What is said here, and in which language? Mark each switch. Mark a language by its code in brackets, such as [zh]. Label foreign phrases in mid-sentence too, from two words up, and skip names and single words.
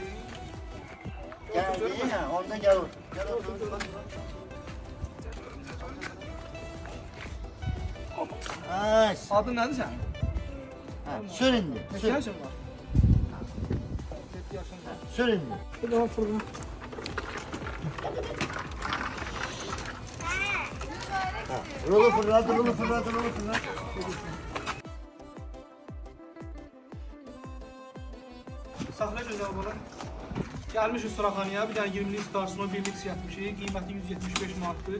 [az] Geldi ha, orada gel otur. Gel otur. Ha, Adın nedir sen? sür indi. Kaç Sür. yaşın var? 7 yaşın var. Sür indi. Bir daha fırına. Rolu fırlat. Saxla gözəl bala. Gəlmişik Suraxanıya, bir dənə 20-lik starsına 1-lik yatmışıq, qiyməti 175 manatdır.